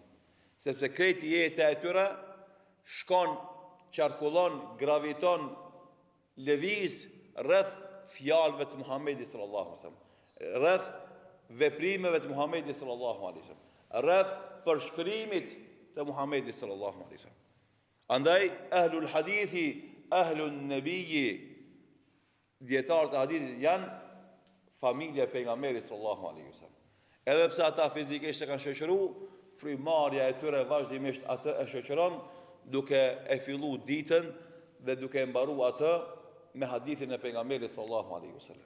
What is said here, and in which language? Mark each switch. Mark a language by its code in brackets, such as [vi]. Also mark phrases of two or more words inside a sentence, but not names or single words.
[sq] Sepse krejti jeta e tyre shkon, qarkullon, graviton, lëviz rreth fjalëve të Muhamedit [ar] صلى الله عليه وسلم, [sq] rreth veprimeve të Muhamedit [ar] صلى الله عليه وسلم, [sq] rreth përshkrimit të Muhamedit [ar] صلى الله عليه وسلم. Andaj أهل الحديث أهل النبي, [sq] dietarët e hadithit janë familja e pejgamberit [ar] صلى الله عليه وسلم. [sq] Edhe pse ata fizikisht e kanë shoqëruar, frymarrja e tyre vazhdimisht atë e shoqëron, duke e fillu ditën dhe duke e mbaru atë me hadithin e pejgamberit [ar] صلى الله عليه وسلم.